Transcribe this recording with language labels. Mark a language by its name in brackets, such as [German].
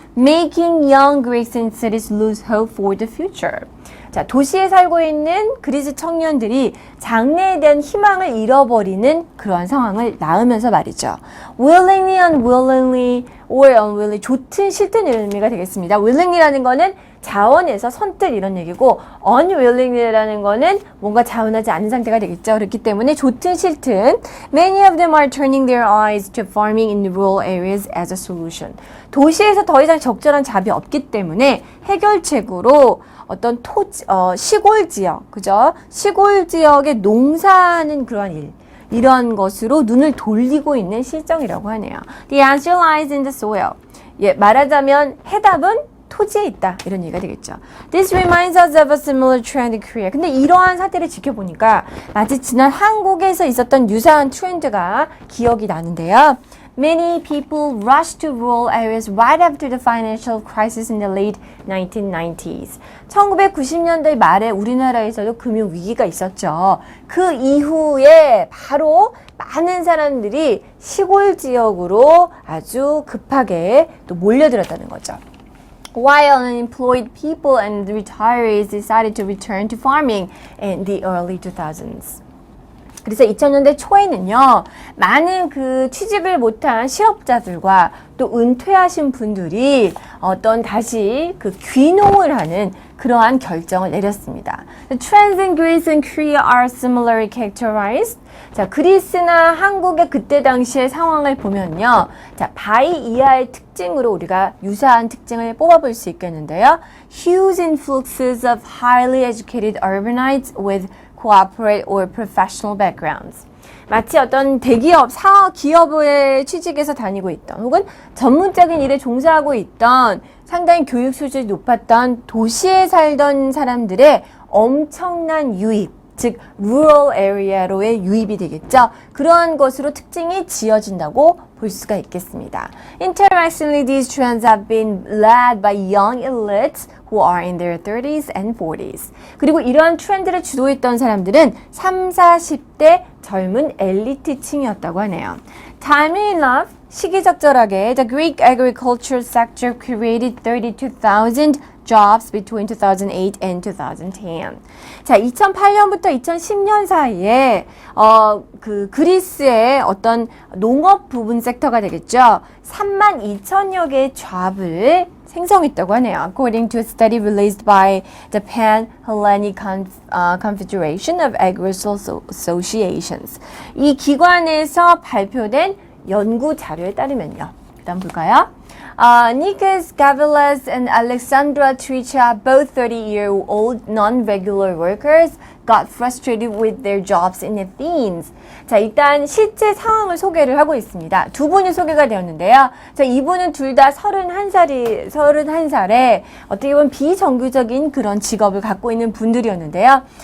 [English] Making young Greeks and cities lose hope for the future. [Korean] 자, 도시에 살고 있는 그리스 청년들이 장래에 대한 희망을 잃어버리는 그러한 상황을 낳으면서 말이죠. [English] willingly, unwillingly, or unwillingly, [Korean] 좋든 싫든 이런 의미가 되겠습니다. willingly라는 거는 자원에서 선뜻 이런 얘기고 unwilling이라는 거는 뭔가 자원하지 않은 상태가 되겠죠. 그렇기 때문에 좋든 싫든 [English] many of them are turning their eyes to farming in rural areas as a solution. [Korean] 도시에서 더 이상 적절한 잡이 없기 때문에 해결책으로 어떤 시골 지역, 그죠? 시골 지역에 농사하는 그러한 일. 이런 것으로 눈을 돌리고 있는 실정이라고 하네요. [English] The answer lies in the soil. [Korean] 예, 말하자면 해답은 토지에 있다. 이런 얘기가 되겠죠. [English] This reminds us of a similar trend in Korea. [Korean] 근데 이러한 사태를 지켜보니까 마치 지난 한국에서 있었던 유사한 트렌드가 기억이 나는데요. [English] Many people rushed to rural areas right after the financial crisis in the late 1990s. [Korean] 1990년대 말에 우리나라에서도 금융 위기가 있었죠. 그 이후에 바로 많은 사람들이 시골 지역으로 아주 급하게 또 몰려들었다는 거죠. [English] While unemployed people and retirees decided to return to farming in the early 2000s. [Korean] 그래서 2000년대 초에는요, 많은 그 취직을 못한 실업자들과 또 은퇴하신 분들이 다시 그 귀농을 하는 그러한 결정을 내렸습니다. [English] The trends in Greece and Korea are similarly characterized. [Korean] 자, 그리스나 한국의 그때 당시의 상황을 보면요. 자, 바이 이하의 특징으로 우리가 유사한 특징을 뽑아볼 수 있겠는데요. [English] Huge influxes of highly educated urbanites with corporate or professional backgrounds. [Korean] 마치 어떤 대기업, 기업에 취직해서 다니고 있던 혹은 전문적인 일에 종사하고 있던 상당히 교육 수준이 높았던 도시에 살던 사람들의 엄청난 유입, 즉 rural area로의 유입이 되겠죠. 그러한 것으로 특징이 지어진다고 볼 수가 있겠습니다. [English] Interestingly, these trends have been led by young elites who are in their 30s and 40s. [Korean] 그리고 이러한 트렌드를 주도했던 사람들은 30, 40대 젊은 엘리트층이었다고 하네요. [English] Timely enough, [Korean] 시기적절하게 [English] the Greek agriculture sector created 32,000 jobs between 2008 and 2010. [Korean] 자, 2008년부터 2010년 사이에 그 그리스의 어떤 농업 부분 섹터가 되겠죠. 32,000여 개의 job을 생성했다고 하네요. [English] According to a study released by the Pan-Hellenic Confederation of Agricultural Associations. [Korean] 이 기관에서 발표된 연구 자료에 따르면요. 일단 볼까요? [English] Nikos Gavilas and Alexandra Tricha, both 30-year-old non-regular workers, got frustrated with their jobs in Athens. [Korean] 자, 일단 실제 상황을 소개를 하고 있습니다. 두 분이 소개가 되었는데요. 자, 이분은 둘 다 31살에 어떻게 보면 비정규적인 그런 직업을 갖고 있는 분들이었는데요.